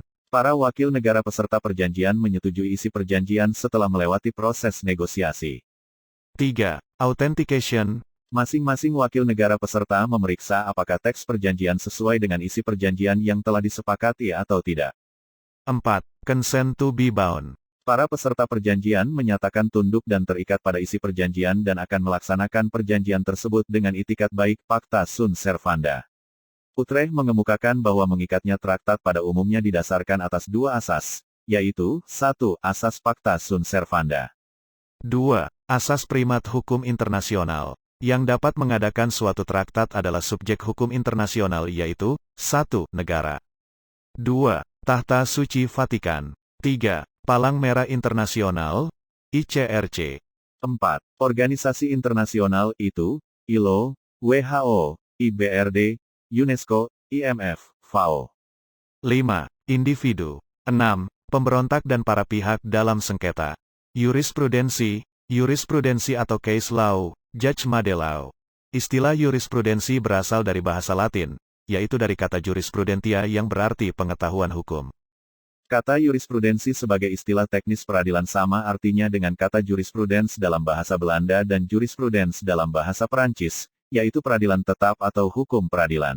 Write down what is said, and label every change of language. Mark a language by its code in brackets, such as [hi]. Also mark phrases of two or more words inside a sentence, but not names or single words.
[id] Para wakil negara peserta perjanjian menyetujui isi perjanjian setelah melewati proses negosiasi. 3. Authentication. Masing-masing wakil negara peserta memeriksa apakah teks perjanjian sesuai dengan isi perjanjian yang telah disepakati atau tidak. 4. [en] Consent to be bound. [id] Para peserta perjanjian menyatakan tunduk dan terikat pada isi perjanjian dan akan melaksanakan perjanjian tersebut dengan itikat baik [la] pacta sunt servanda. [id] Utrecht mengemukakan bahwa mengikatnya traktat pada umumnya didasarkan atas 2 asas, yaitu 1. Asas [la] pacta sunt servanda. [id] 2. Asas primat hukum internasional. Yang dapat mengadakan suatu traktat adalah subjek hukum internasional yaitu 1. Negara. 2. Tahta Suci Vatikan. 3. Palang Merah Internasional, ICRC. 4. Organisasi internasional itu, ILO, WHO, IBRD, UNESCO, IMF, FAO. 5. Individu. 6. Pemberontak dan para pihak dalam sengketa. Jurisprudensi. Jurisprudensi atau [en] case law, judgment law. [id] Istilah jurisprudensi berasal dari bahasa Latin, yaitu dari kata jurisprudentia yang berarti pengetahuan hukum. Kata jurisprudensi sebagai istilah teknis peradilan sama artinya dengan kata jurisprudens dalam bahasa Belanda dan jurisprudens dalam bahasa Perancis, yaitu peradilan tetap atau hukum peradilan.